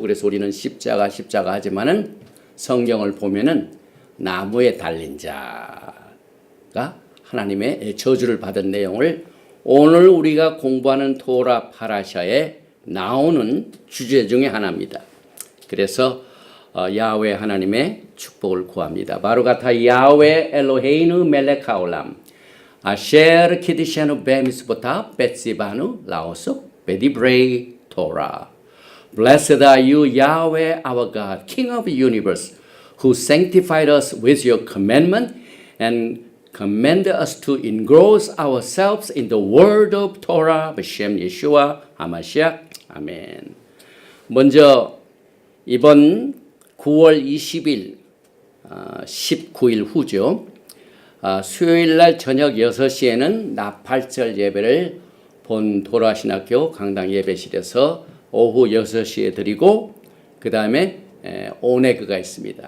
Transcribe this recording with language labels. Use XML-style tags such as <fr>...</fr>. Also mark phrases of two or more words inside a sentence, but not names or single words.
<ko>그래서 우리는 십자가 하지만은 성경을 보면은 나무에 달린 자가 하나님의 저주를 받은 내용을 오늘 우리가 공부하는 토라 파라샤에 나오는 주제 중에 하나입니다. 그래서 야훼 하나님의 축복을 구합니다.</ko> <he>ברוך אתה יהוה אלוהינו מלך העולם אשר קידשנו במצוותיו וציוונו לעסוק בדברי תורה.</he> <en>Blessed are you, Yahweh our God, King of the universe, who sanctified us with your commandment and command us to engross ourselves in the word of Torah,</en> <he>בשם ישוע המשיח.</he> <ko>아멘. 먼저 이번 9월 20일 19일 후죠. 수요일 날 저녁 6시에는 나팔절 예배를 본 도라신학교 강당 예배실에서 오후 6시에 드리고 그 다음에 오네그가 있습니다.</ko>